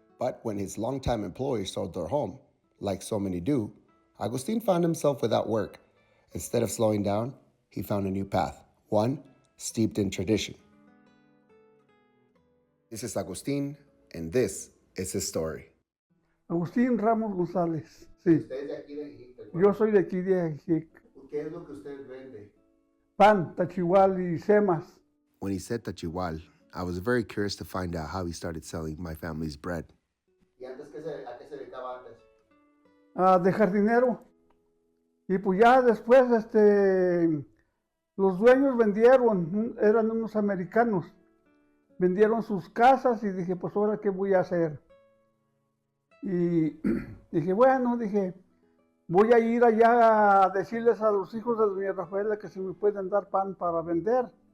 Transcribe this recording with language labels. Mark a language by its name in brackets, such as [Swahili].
[English] But when his longtime employees sold their home, like so many do, Agustin found himself without work. Instead of slowing down, he found a new path, one steeped in tradition. This is Agustin, and this is his story. [Spanish] Agustín Ramos González, sí. ¿Usted es de aquí de Ajijic? Yo soy de aquí de Ajijic. ¿Qué es lo que usted vende? Pan, Tachihual y semas. [English] When he said Tachihual, I was very curious to find out how he started selling my family's bread. [Spanish] ¿Y antes a qué se dedicaba antes? De jardinero. Y pues ya después, los dueños vendieron, eran unos americanos. Vendieron sus casas y dije, pues ahora qué voy a hacer. Y dije, bueno, voy a ir allá a decirles a los hijos de doña Rafaela que si me pueden dar pan para vender.